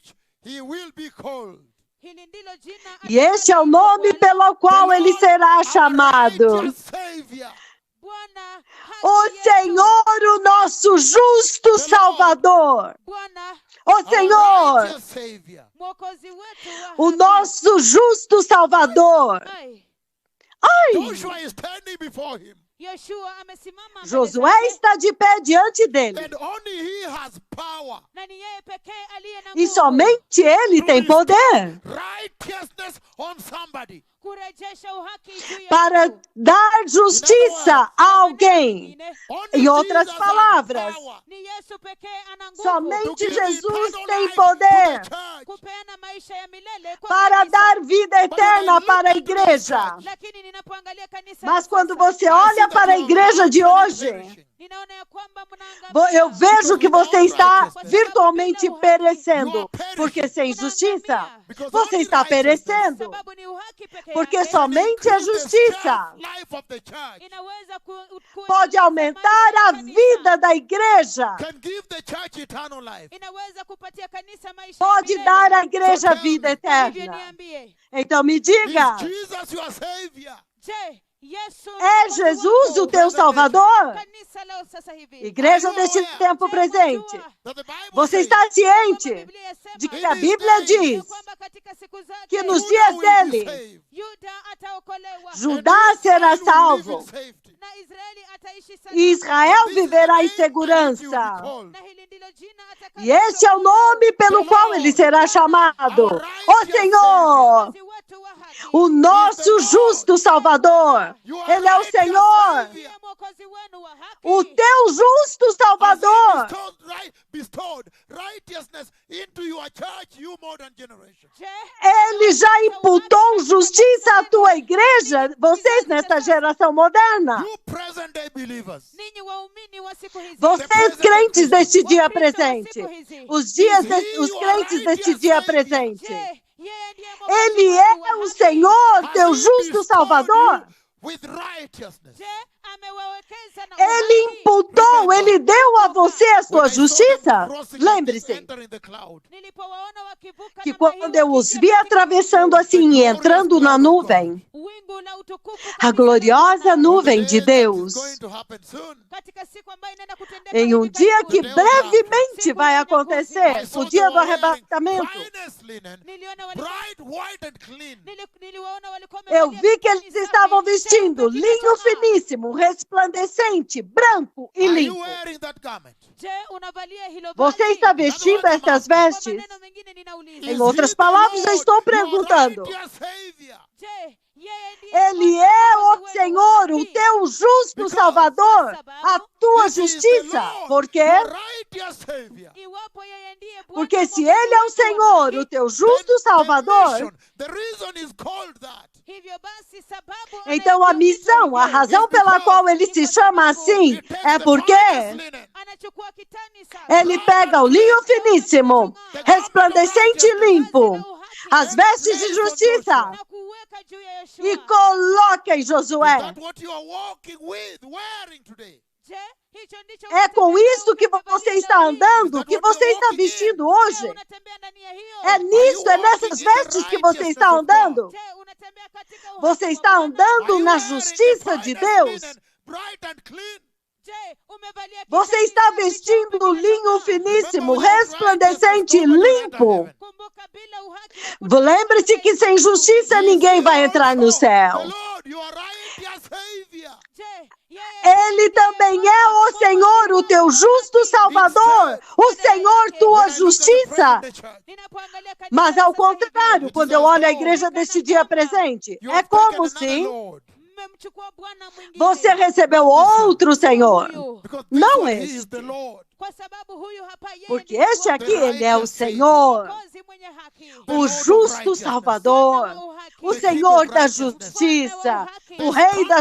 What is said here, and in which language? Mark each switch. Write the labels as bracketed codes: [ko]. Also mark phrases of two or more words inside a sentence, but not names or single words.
[pt] E este é o nome pelo qual ele será chamado. O Senhor, o nosso justo Salvador. O Senhor, o nosso justo Salvador. Ai! [en] Joshua is standing before him. [sw] Yoshua amesimama mbele Josué zake, [pt] está de pé diante dele. [en] And only he has power [sw] na ni yeye pekee aliye na [pt] E [sw] nguvu [pt] somente ele tem poder [en] righteousness on somebody. [sw] kurejesha uhaki juu ya [pt] para [sw] mtu. [pt] dar justiça a alguém. [en] Only [pt] Em outras Jesus palavras, [en] has power [sw] Ni Yesu pekee ana nguvu [en] to [pt] somente [en] give Jesus eternal [pt] tem [en] life to the [pt] poder [en] church. [sw] kupeana maisha ya milele kwa [pt] para [sw] kanisa. [pt] dar vida eterna para a igreja. [sw] Lakini ninapoangalia kanisa [pt] Mas [sw] la [pt] quando [sw] sasa, [pt] você olha para a igreja de hoje, [sw] ninaona ya kwamba mnaangamia. [pt] eu vejo que você está virtualmente perecendo. Porque sem justiça, você está perecendo. [sw] Sababu ni uhaki pekee [pt] Porque [sw] yake [pt] somente a justiça [en] Life of the church [sw] inaweza [pt] pode aumentar a vida da igreja. [en] can give the church eternal life. [sw] inaweza kupatia kanisa maisha [pt] Pode [sw] ya milele. [pt] dar à igreja vida [sw] Hivyo [pt] eterna. [sw] niambie, [pt] Então me diga, [en] Is Jesus your savior? [sw] je, Yesu ni [pt] é [sw] mwokozi Jesus wako? [pt] o teu Salvador? [sw] Kanisa leo sasa hivi. [pt] Igreja deste tempo presente, [en] That the Bible [pt] você [en] says, [pt] está ciente [sw] Biblia yasema [pt] de que a Bíblia [sw] ya [pt] diz [sw] kwamba katika siku zake [pt] que nos Judah dias [en] will be [pt] dele, [en] saved, [sw] Yuda ataokolewa [pt] Judá será [en] and Israel will live [pt] salvo [en] in safety. [sw] na Israeli ataishi salama. [pt] e Israel [en] This is the [pt] viverá em [en] name by which you will be [pt] segurança. [en] called. [sw] Na hili ndilo jina [pt] E este é o nome pelo qual ele será chamado: o Senhor, [sw] atakayewazi watu wa haki. [pt] o nosso justo Salvador. [en] You are [pt] Ele é o [en] right, your [pt] Senhor, [en] savior. [sw] Ndiye mwokozi wenu wa haki. [pt] o teu justo [en] Has he [pt] Salvador. [en] bestowed righteousness into your church, you modern generation. [sw] Je, [pt] Ele já imputou justiça à tua igreja, vocês nesta geração moderna. [en] You present day believers. [sw] ninyi waumini wa siku hizi, [pt] Vocês crentes deste dia [sw] Wakristo wa [pt] presente. [sw] siku hizi, [pt] Os crentes deste dia presente. [sw] je, yeye ndiye mwokozi [pt] Ele [sw] wenu [pt] é [sw] wa [pt] o [sw] haki. [pt] Senhor, [en] Has [pt] teu [en] he [pt] justo [en] bestowed [pt] Salvador. [en] you with righteousness? [sw] Je, amewawekeza na [pt] Ele [sw] uhaki. [pt] imputou, ele deu a você a [en] When [pt] sua [en] I saw them [pt] justiça. [en] crossing like this, [pt] Lembre-se [en] entering the cloud, [sw] Nilipowaona wakivuka [pt] que [sw] namna hii [pt] quando eu os [sw] wakiingia [pt] vi [sw] katika [pt] atravessando assim e entrando na nuvem, [sw] wingu la utukufu [pt] a [sw] kabisa [pt] gloriosa [sw] na [en] on the [pt] nuvem [en] day [pt] de [en] that is [pt] Deus, [en] going to happen soon, [sw] katika siku ambayo inaenda kutendeka [pt] em um [sw] hivi [pt] dia [sw] karibuni. [pt] que brevemente vai [en] I [pt] acontecer, [en] saw [pt] o dia [en] them [pt] do [en] wearing [pt] arrebatamento. [en] finest linen, [sw] Niliona walikuwa [en] bright, white and clean. [sw] niliwaona walikuwa [pt] Eu [sw] wamevalia [pt] vi que [sw] kitani [pt] eles [sw] safi, [pt] estavam vestindo [sw] cheupe [pt] linho [sw] kinachong'aa. [pt] finíssimo, resplandecente, branco e [en] Are you [pt] limpo. [en] wearing that garment? [sw] Je, unavalia hilo [pt] Você [sw] vazi? [pt] está vestindo estas [sw] Kwa [pt] vestes? [sw] maneno mengine ninauliza, [pt] Em [en] Is [pt] outras [en] he the [pt] palavras, eu [en] Lord, [pt] estou [en] your [pt] perguntando. [en] righteous Savior? [sw] je, yeye ndiye [pt] Ele [sw] mwokozi [pt] é [sw] wenu [pt] o [sw] wa [pt] Senhor, o [sw] haki? [pt] teu justo Salvador, a tua [en] This is the [pt] justiça. [en] Lord, [pt] Por quê? [en] your righteous Savior. [sw] Iwapo yeye ndiye Bwana [pt] Porque se [sw] mwokozi [pt] Ele é o [sw] wetu wa [pt] Senhor, [sw] haki, [pt] o teu justo Salvador, [en] The reason is called that [sw] hivyo basi sababu [pt] então a [sw] anayeitwa [pt] missão, a [sw] hivyo, [pt] razão pela qual Ele se chama assim, [en] he takes [pt] é [en] the [pt] porque [en] finest linen, [sw] anachukua kitani safi, [pt] Ele pega o linho finíssimo, resplandecente e limpo, as vestes de justiça, [sw] na kuweka juu ya Yeshua. [pt] e coloca em [en] is [pt] Josué. [en] that what you are walking with, wearing today? [sw] Je, hicho ndicho [pt] É com [sw] unatembea [pt] isto que [sw] umevalia [pt] você [sw] leo [pt] está [sw] hii? [pt] andando, que você está vestindo [sw] Je, [pt] hoje. [sw] unatembea ndani ya hiyo? [pt] É nisso, é nessas vestes que você está andando. [sw] Je, unatembea katika uhaki [pt] Você [sw] wa [pt] está [sw] Bwana? [pt] andando [en] Are you [pt] na [en] wearing [pt] justiça [en] the [pt] de [en] finest [pt] Deus. [en] linen, bright and clean? [sw] Je, umevalia [pt] Você [sw] kitani [pt] está [sw] safi, [pt] vestindo [sw] cheupe [pt] linho [sw] kinachong'aa? [pt] finíssimo, [en] Remember, without [pt] resplandecente e [en] righteousness, nobody will enter [pt] limpo. [en] heaven. [sw] Kumbuka, bila uhaki hakuna [pt] Lembre-se que sem justiça [en] Is [pt] ninguém [en] he [pt] vai entrar no [en] also [pt] céu. [en] the Lord, your righteous Savior? [sw] Je, yeye [pt] Ele também é o Senhor, o teu justo Salvador, o Senhor, tua [en] When I look at the [pt] justiça. [en] present church, [sw] Ninapoangalia kanisa [pt] Mas ao [sw] sasa hivi, [pt] contrário, quando eu olho a igreja deste dia presente, [en] you [pt] é [en] have taken [pt] como [en] another [pt] se [en] Lord. [sw] mmemchukua Bwana mwingine. [pt] você recebeu outro Senhor. [sw] Huyu. [en] Because this [pt] Não [en] one, he is [pt] este. [en] the Lord. [sw] Kwa sababu huyu hapa yeye [pt] Porque [sw] ndiye [pt] este [sw] Bwana [pt] aqui, ele é o Senhor, [sw] mwokozi mwenye haki. [pt] o justo Salvador, o Senhor da justiça, o Rei da